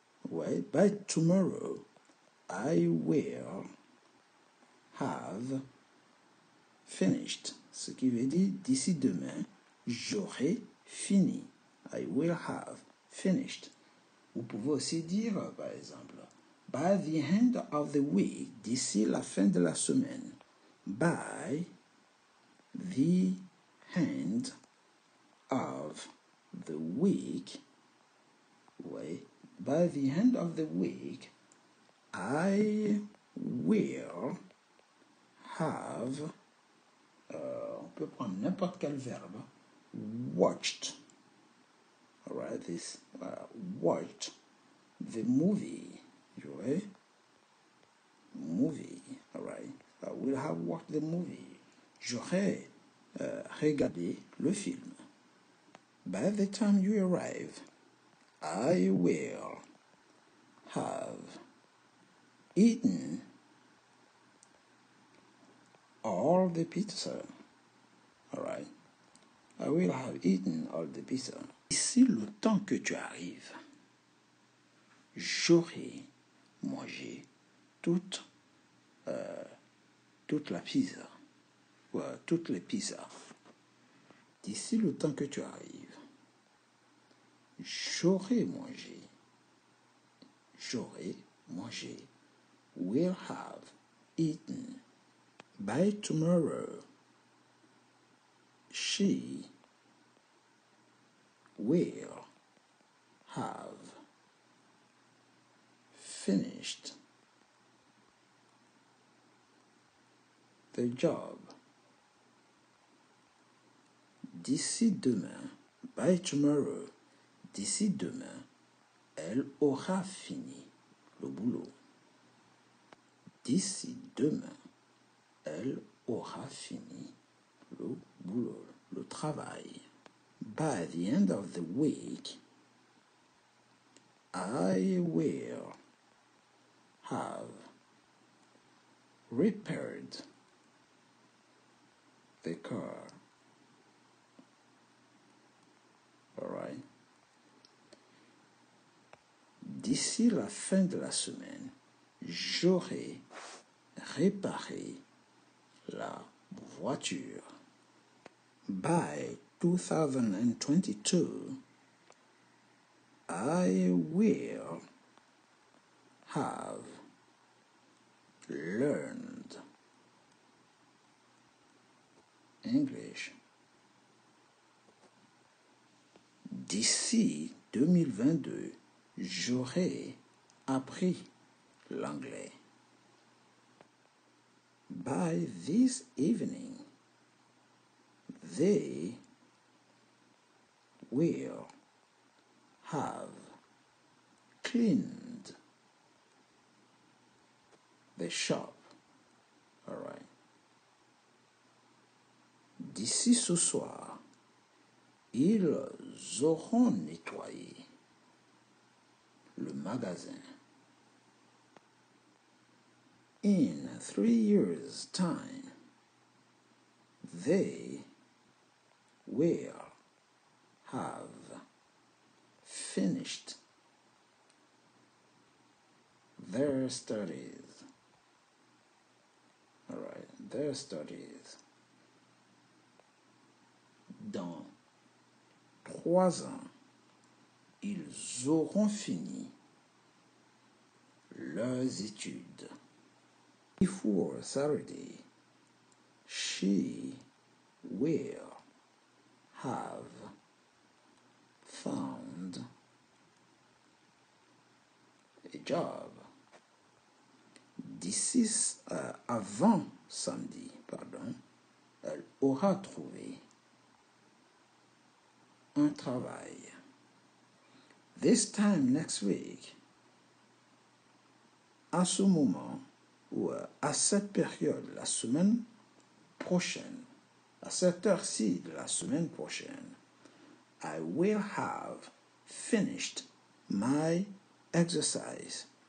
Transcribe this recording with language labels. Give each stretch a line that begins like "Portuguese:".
French: Ouais,
English: by tomorrow, I will have finished,
French: ce qui veut dire d'ici demain, j'aurai fini.
English: I will have finished.
French: Vous pouvez aussi dire, par exemple,
English: by the end of the week,
French: d'ici la fin de la semaine.
English: By the end of the week, ouais, by the end of the week, I will have,
French: on peut prendre n'importe quel verbe,
English: watched, all right, this, watched the movie, right? Movie, all right, I will have watched the movie,
French: j'aurai regardé le film.
English: By the time you arrive, I will have eaten all the pizza. All right. I will have eaten all the pizza.
French: D'ici le temps que tu arrives, j'aurai mangé toute la pizza. Toutes les pizzas. D'ici le temps que tu arrives, j'aurai mangé,
English: will have eaten. By tomorrow, she will have finished the job.
French: D'ici demain,
English: by tomorrow,
French: d'ici demain, elle aura fini le boulot. D'ici demain, elle aura fini le boulot, le travail.
English: By the end of the week, I will have repaired the car. All right.
French: D'ici la fin de la semaine, j'aurai réparé la voiture.
English: By 2022, I will have learned English.
French: D'ici 2022, j'aurai appris l'anglais.
English: By this evening, they will have cleaned the shop. All right.
French: D'ici ce soir, ils auront nettoyé le magasin.
English: In 3 years' time, they will have finished their studies. All right, their studies.
French: Dans 3 ans, ils auront fini leurs études.
English: Before Saturday, she will have found a job.
French: D'ici avant samedi, elle aura trouvé un travail.
English: This time next week,
French: à ce moment ou à cette période, la semaine prochaine, à cette heure-ci de la semaine prochaine,
English: I will have finished my exercise.